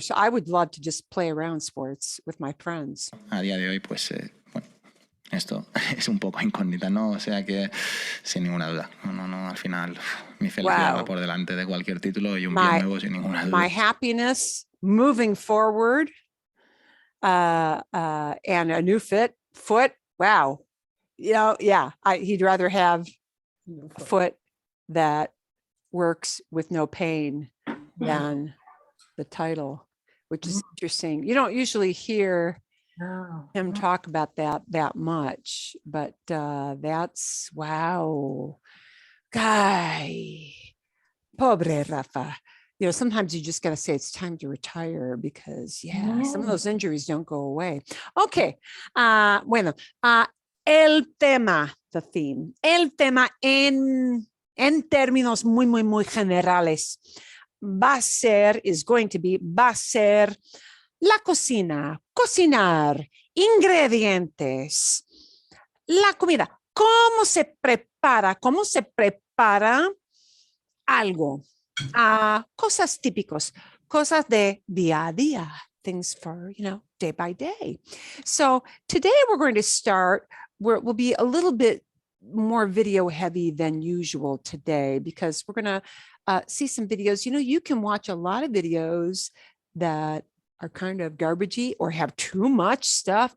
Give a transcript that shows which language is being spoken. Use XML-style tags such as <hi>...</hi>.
<en>So I would love to just play around sports with my friends.</en> <es>a día de hoy, pues, bueno, esto es un poco incógnita, ¿no? O sea que, sin ninguna duda, no, al final mi felicidad</es> <en>Wow.</en> <es>va por delante de cualquier título y un pie</es> <en>My-</en> <es>nuevo, sin ninguna duda.</es> <en>My happiness moving forward, and a new foot. Wow. He'd rather have a foot that works with no pain than the title, which is interesting. You don't usually hear No. him talk about that much, but that's wow.</en> <es>Guy, pobre Rafa.</es> <en>Sometimes you just got to say it's time to retire because some of No. those injuries don't go away. Okay.</en> <es>Bueno, el tema,</es> <en>the theme,</en> <es>el tema en términos muy, muy, muy generales va a ser la cocina, cocinar, ingredientes, la comida, cómo se prepara algo, cosas típicos, cosas de día a día,</es> <en>things for, day by day. So today we're going to start where it will be a little bit more video heavy than usual today because we're going to see some videos. You can watch a lot of videos that are kind of garbagey or have too much stuff.</en>